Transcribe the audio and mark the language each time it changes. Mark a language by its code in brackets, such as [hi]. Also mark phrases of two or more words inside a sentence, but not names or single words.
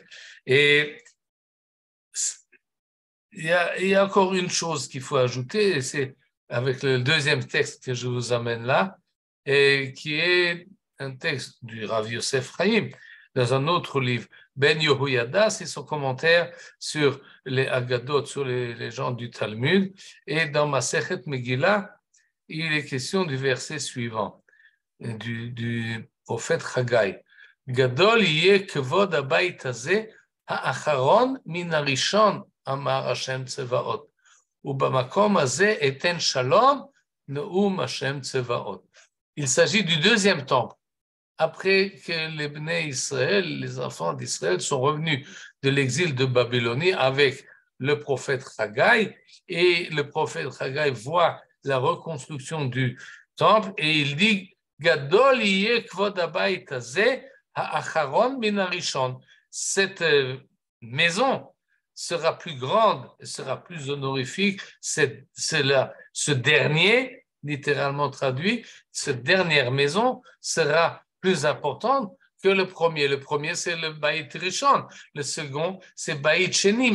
[fr] Et il y a encore une chose qu'il faut ajouter, et c'est avec le deuxième texte que je vous amène là, et qui est un texte du Rav Yosef Chaim, dans un autre livre, Ben Yehoyada, c'est son commentaire sur les Agadot, sur les légendes du Talmud, et dans Masechet Megillah, il est question du verset suivant, du prophète Haggai. [he] גדול יהיה כבוד הבית הזה האחרון מן הראשון אמר ה' צבאות. ובמקום הזה אתן שלום נאם ה' צבאות. [fr] Il s'agit du deuxième temple. Après que les [he] בני ישראל, [fr] les enfants d'Israël, sont revenus de l'exil de Babylonie avec le prophète Haggai, et le prophète Haggai voit la reconstruction du temple, et il dit [he] גדול יהיה כבוד הבית הזה האחרון מן הראשון. [fr] Cette maison, sera plus grande, sera plus honorifique, ce dernier, littéralement traduit, cette dernière maison sera plus importante que le premier. Le premier, c'est le [he] בית ראשון. [fr] Le second, c'est [he] בית שני.